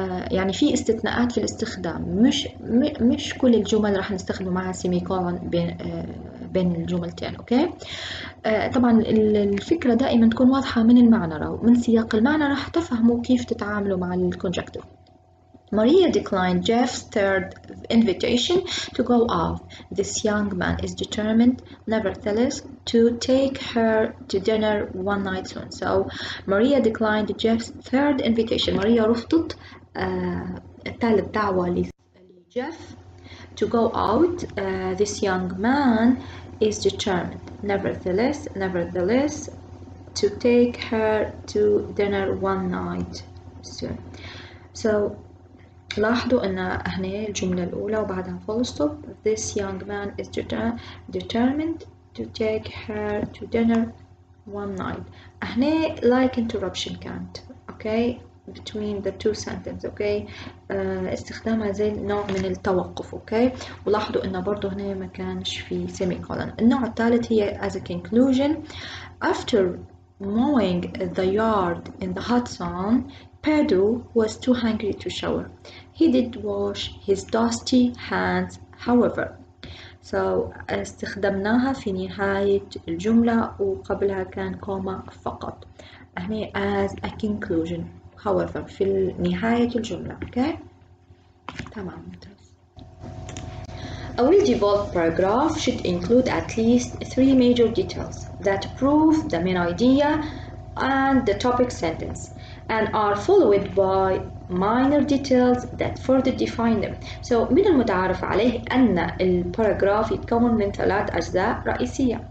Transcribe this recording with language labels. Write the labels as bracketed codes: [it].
[ar] يعني في استثناءات في الاستخدام مش كل الجمل راح نستخدم معها semicolon بين الجملتين اوكي طبعا الفكرة دائما تكون واضحة من المعنى ومن سياق المعنى راح تفهموا كيف تتعاملوا مع الconjunctive. [en] Maria declined Jeff's third invitation to go out. This young man is determined, nevertheless, to take her to dinner one night soon. So Maria declined Jeff's third invitation. [ar] Maria رفضت ثالث دعوة لجيف [en] to go out. This young man is determined, nevertheless, to take her to dinner one night soon. [ar] So لاحظوا أن هنا الجملة الأولى وبعدها full stop. [en] This young man is determined to take her to dinner one night. [ar] هنا [en] like interruption [ar] كانت okay [en] between the two sentences [ar] okay استخدامها زي نوع من التوقف okay ولاحظوا أن برضو هنا ما كانش في semicolon. النوع الثالث هي [en] as a conclusion. After mowing the yard in the hot sun, Pedro was too hungry to shower. He did wash his dusty hands, however. [ar] So استخدمناها في نهاية الجملة وقبلها كان كوما فقط. هنا [en] as a conclusion. [ar] However في نهاية الجملة. Okay. تمام. [en] A well-developed paragraph should include at least 3 major details that prove the main idea and the topic sentence and are followed by minor details that further define them. [ar] So من المتعارف عليه أن الباراجراف يتكون من 3 أجزاء رئيسية.